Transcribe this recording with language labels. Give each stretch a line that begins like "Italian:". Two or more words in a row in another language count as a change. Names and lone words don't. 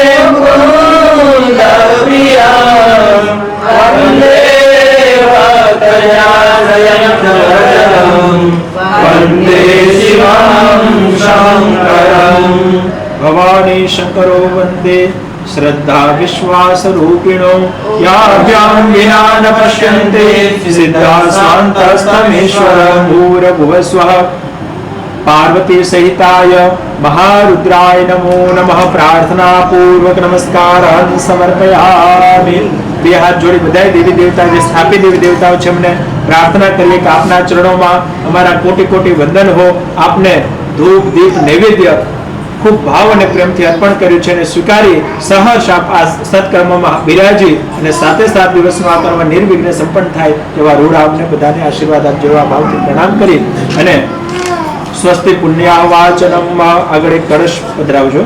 Sanskrit: भवानी शंकरो वंदे श्रद्धा विश्वास रूपिणो याभ्यां विना न पश्यन्ते सिद्धा शान्तस्तमेश्वर भूरभुवस्वः पार्वती सहिताय महारुद्राय नमो नमः. प्रार्थना पूर्वक नमस्कारान् समर्पयामि.
Gujarati: બે હાથ જોડી બધા દેવી દેવતા જે સ્થાપિત દેવી દેવતાઓ છે એમને પ્રાર્થના કરીએ કે આપના ચરણોમાં અમારા કોટી કોટી વંદન હો. આપને ધૂપ દીપ નૈવેદ્ય ખૂબ ભાવ અને પ્રેમથી અર્પણ કર્યું છે અને સ્વીકારી સહર્ષ આપ આ સત્કર્મમાં બિરાજી અને સાથે 7 દિવસનો આ કર્મ નિર્વિઘ્ને સંપન્ન થાય એવા રૂઢ આપને બધાને આશીર્વાદ આપજો એવા ભાવથી પ્રણામ કરી અને સ્વસ્તિ પુણ્યાવાચનમ આગળ એક કળશ પધરાવજો.